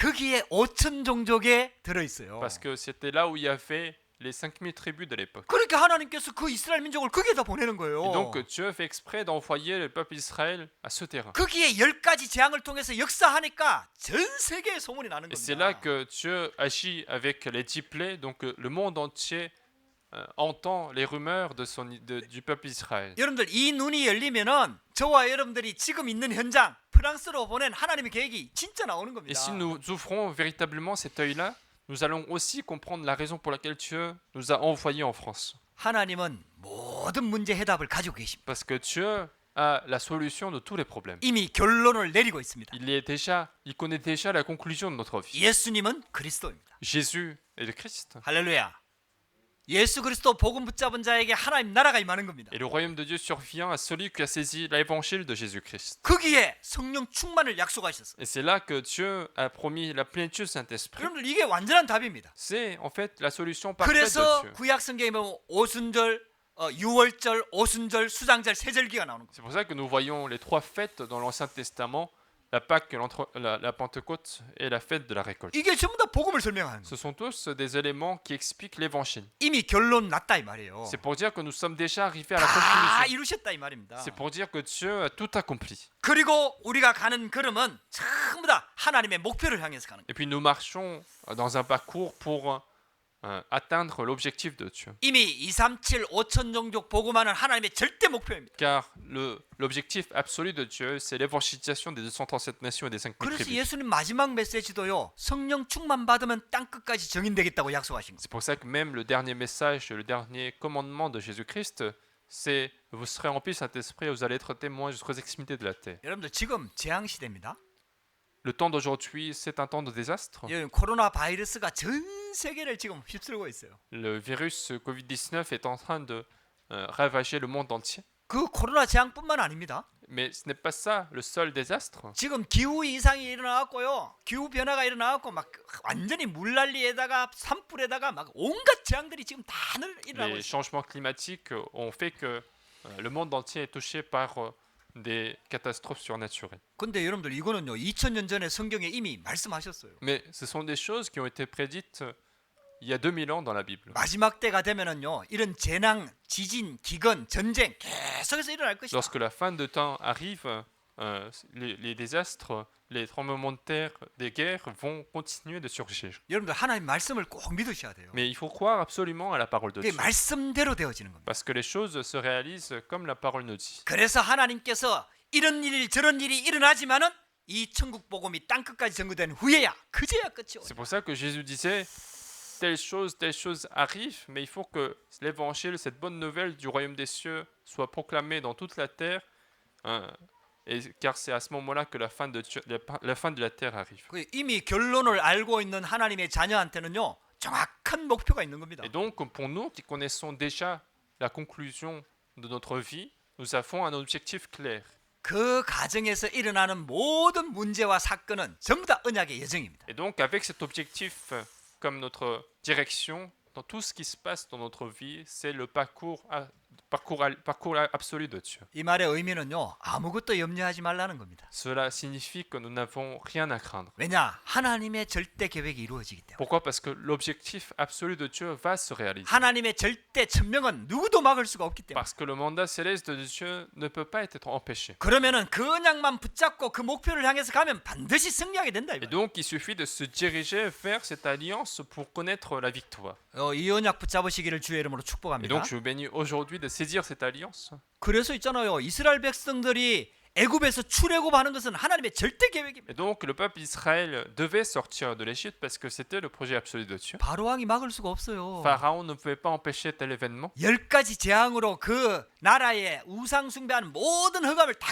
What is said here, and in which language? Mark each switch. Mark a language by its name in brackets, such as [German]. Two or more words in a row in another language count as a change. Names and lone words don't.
[Korean] 거기에 5천 종족에 들어 있어요. [French] Parce que c'était là où il y avait les 5000 tribus de l'époque. [Korean] 그러니까 하나님께서 그 이스라엘 민족을 거기에다 보내는 거예요. [French] Et donc Dieu fait exprès d'envoyer le peuple d'Israël à ce terrain. [Korean] 거기에 10가지 재앙을 통해서 역사하니까 전 세계에 소문이 나는 [French] Et c'est là [Korean] 겁니다. [French] que Dieu agit avec les 10 plaies, donc le monde entier entend les rumeurs du peuple d'Israël. [Korean] 여러분들 이 눈이 열리면은 저와 여러분들이 지금 있는 현장 프랑스로 보낸 하나님의 계획이 진짜 나오는 [French] Et [Korean] 겁니다. [French] si nous ouvrons véritablement cet œil-là, nous allons aussi comprendre la raison pour laquelle Dieu nous a envoyés en France. [Korean] 하나님은 모든 문제 해답을 가지고 계십니다. [French] Parce que Dieu a la solution de tous les problèmes. [Korean] 이미 결론을 내리고 있습니다. [French] Il connaît déjà la conclusion de notre vie. [Korean] 예수님은 그리스도입니다. [French] Jésus est le Christ. [Korean] 할렐루야. 예수 그리스도 복음 붙잡은 자에게 하나님 나라가 임하는 겁니다. [French] Et le royaume de Dieu survient à celui qui a saisi l'évangile de Jésus-Christ. [Korean] 거기에 성령 충만을 약속하셨어요. [French] Et c'est là que Dieu a promis la plénitude du Saint-Esprit. [Korean] 여러분들 이게 완전한 답입니다. [French] C'est en fait la solution parfaite de [Korean] 그래서 [French] Dieu. [Korean] 구약 성경에 보면 오순절, 유월절, 오순절, 수장절, 세절기가 나오는 거예요. [French] C'est pour ça que nous voyons les 3 fêtes dans l'Ancien Testament, la Pâque, la Pentecôte et la fête de la récolte. [Korean] 이게 전부 다 복음을 설명하는 거예요. [French] Ce sont tous des éléments qui expliquent l'évangile. [Korean] 이미 결론 났다 이 말이에요. [French] C'est pour dire que nous sommes déjà arrivés à la [Korean] 다 [French] conclusion. [Korean] 이루셨다 이 말입니다. [French] C'est pour dire que Dieu a tout accompli. [Korean] 그리고 우리가 가는 걸음은 전부 다 하나님의 목표를 향해서 가는 거예요. [French] Et puis nous marchons dans un parcours pour atteindre l'objectif de Dieu. [Korean] 이미 237 5천 종족 복음하는 하나님의 절대 목표입니다. [French] Car l'objectif absolu de Dieu, c'est l'évangélisation des 237 nations et des 5 000 [Korean] 그래서 [French] tribus. [Korean] 예수님 마지막 메시지도요. 성령 충만 받으면 땅 끝까지 정인되겠다고 약속하신 거예요. [French] C'est pour ça que même le dernier message, le dernier commandement de Jésus-Christ, c'est vous serez remplis du Saint-Esprit, vous allez être témoins jusqu'aux extrémités de la terre. [Korean] 여러분들 지금 재앙 시대입니다. [French] Le temps d'aujourd'hui, c'est un temps de désastre. [Korean] 코로나 바이러스가 전 세계를 지금 휩쓸고 있어요. [French] Le virus Covid-19 est en train de ravager le monde entier. [Korean] 그 코로나 재앙뿐만 아닙니다. [French] Mais ce n'est pas ça le seul désastre. [Korean] 지금 기후 이상이 일어나고요. 기후 변화가 일어나고 막 완전히 물난리에다가 산불에다가 막 온갖 재앙들이 지금 다 일어나고 [French] Les [Korean] 있어요. [French] changements climatiques ont fait que le monde entier est touché par des catastrophes surnaturelles. [Korean] 근데 여러분들 이거는요. 2000년 전에 성경에 이미 말씀하셨어요. [French] Mais ce sont des choses qui ont été prédites il y a 2000 ans dans la Bible. [Korean] 마지막 때가 되면은요. 이런 재난, 지진, 기근, 전쟁 계속해서 일어날 것이다. [French] Lorsque la fin de temps arrive, les désastres, les tremblements de terre, des guerres vont continuer de surgir. [Korean] 여러분들 하나님 말씀을 꼭 믿으셔야 돼요. [French] Mais il faut croire absolument à la parole de [Korean] 그게 [French] Dieu. [Korean] 말씀대로 되어지는 겁니다. [French] Parce que les choses se réalisent comme la parole nous dit. [Korean] 그래서 하나님께서 이런 일 저런 일이 일어나지만은 이 천국 복음이 땅 끝까지 전거된 후에야 그제야 끝이 [French] C'est [Korean] 오죠. [French] pour ça que Jésus disait telle chose arrive, mais il faut que l'évangile, cette bonne nouvelle du royaume des cieux, soit proclamée dans toute la terre, car c'est à ce moment-là que la fin de la terre arrive. [Korean] 그 이미 결론을 알고 있는 하나님의 자녀한테는요 정확한 목표가 있는 겁니다. [French] Et donc, pour nous qui connaissons déjà la conclusion de notre vie, nous avons un objectif clair. [Korean] 그 가정에서 일어나는 모든 문제와 사건은 전부 다 언약의 여정입니다. [French] Et donc, avec cet objectif comme notre direction, dans tout ce qui se passe dans notre vie, c'est le parcours absolu de Dieu. [Korean] 이 말의 의미는요 아무것도 염려하지 말라는 겁니다. [French] Cela signifie que nous n'avons rien à craindre. [Korean] 왜냐 하나님의 절대 계획이 이루어지기 때문에. [French] Pourquoi? Parce que l'objectif absolu de Dieu va se réaliser. [Korean] 하나님의 절대 천명은 누구도 막을 수가 없기 때문에. [French] Parce que le mandat céleste de Dieu ne peut pas être empêché. [Korean] 그러면은 그 언약만 붙잡고 그 목표를 향해서 가면 반드시 승리하게 된다 [French] Et [Korean] 이거예요. [French] donc, il suffit de se diriger vers cette alliance pour connaître la victoire. [Korean] 이 언약 붙잡으시기를 주의 이름으로 [French] Et [Korean] 축복합니다. [French] donc, je vous bénis aujourd'hui de saisir cette alliance. [Korean] 그래서 있잖아요. 이스라엘 백성들이 애굽에서 출애굽하는 것은 하나님의 절대 계획입니다. [French] Et donc, le peuple d'Israël devait sortir de l'Égypte parce que c'était le projet absolu de Dieu. [Korean] 바로 왕이 막을 수가 없어요. [French] Pharaon ne pouvait pas empêcher tel événement. [Korean] 10가지 재앙으로 그 나라의 우상 숭배하는 모든 흑암을 다